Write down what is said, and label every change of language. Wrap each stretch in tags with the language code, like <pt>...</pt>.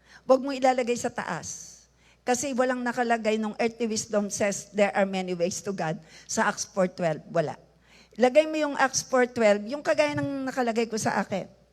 <tl>Huwag mo ilalagay sa taas. Kasi walang nakalagay nung</tl> <en>earthly wisdom says there are many ways to God.</en> <tl>Sa Acts 4:12, wala. Lagay mo yung Acts 4:12, yung kagaya ng nakalagay ko sa akin.</tl>